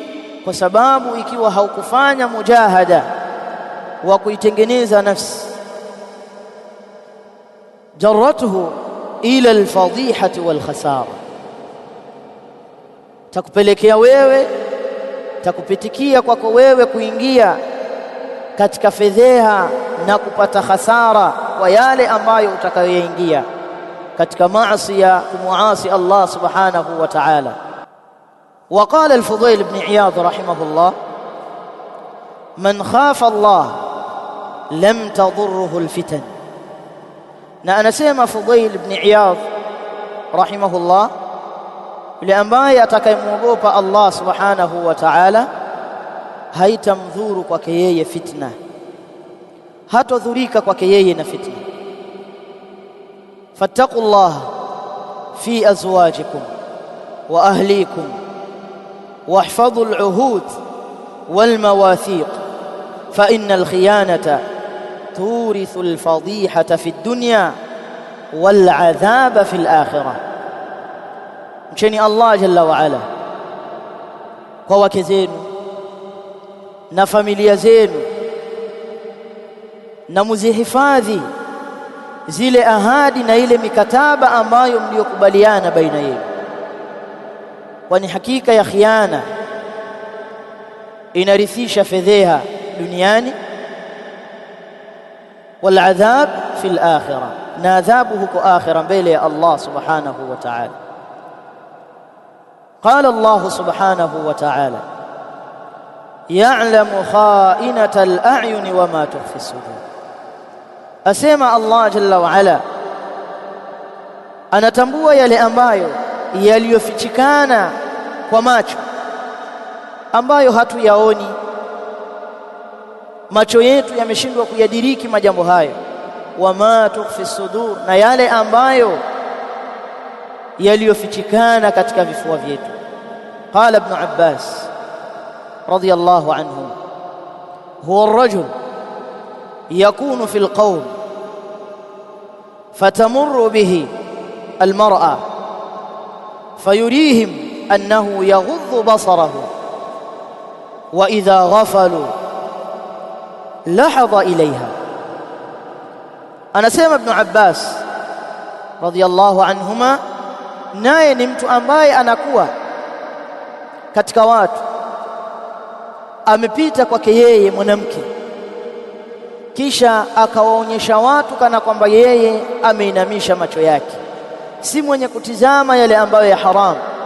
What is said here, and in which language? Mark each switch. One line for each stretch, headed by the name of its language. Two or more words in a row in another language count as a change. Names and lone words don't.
Swahili: Kwa sababu ikiwa haukufanya mujahada wa kuitengeneza nafsi,
Arabic: جرته إلى الفضيحة والخسارة,
Swahili: takupelekea wewe, takupitikia kwako wewe kuingia katika fedheha na kupata hasara kwa yale ambayo utakayoingia katika maasi ya kumuasi
Arabic: الله سبحانه وتعالى. وقال الفضيل بن عياض رحمه الله: من خاف الله لم تضره الفتن.
Swahili: na anasema Fudail ibn Iyadh rahimahullah, yule ambaye atakayemwogopa
Arabic: الله سبحانه وتعالى
Swahili: haitamdhuru kwake yeye fitna, hatodhurika kwake yeye na fitna.
Arabic: فاتقوا الله في أزواجكم وأهليكم واحفظوا العهود والمواثيق فإن الخيانة تورث الفضيحة في الدنيا والعذاب في الآخرة.
Swahili: mcheni
Arabic: الله جل وعلا
Swahili: kwa wake zenu na familia zenu, na muzihifadhi zile ahadi na ile mikataba ambayo mliokubaliana baina yenu, kwani hakika ya khiana inarithisha fedheha duniani,
Arabic: والعذاب في الآخرة,
Swahili: na adhabu huko akhira mbele ya
Arabic: الله سبحانه وتعالى. قال الله سبحانه وتعالى يعلم خائنة الأعين وما تخفي الصدور.
Swahili: Asema
Arabic: الله جل وعلا
Swahili: anatambua yale ambayo yaliyofichikana kwa macho, ambayo hatuyaoni. Macho yetu yameshindwa kuyadiriki majambo hayo.
Arabic: وما تخفي الصدور,
Swahili: na yale ambayo yaliyofichikana katika vifua vyetu.
Arabic: قال ابن عباس رضي الله عنه هو الرجل يكون في القوم فتمر به المرأة فيريهم أنه يغض بصره وإذا غفلوا لحظ إليها.
Swahili: anasema Ibn Abbas
Arabic: رضي الله عنهما,
Swahili: naye ni mtu ambaye anakuwa katika watu, amepita kwake yeye mwanamke, kisha akawaonyesha watu kana kwamba yeye ameinamisha macho yake, si mwenye kutizama yale ambayo ya haramu.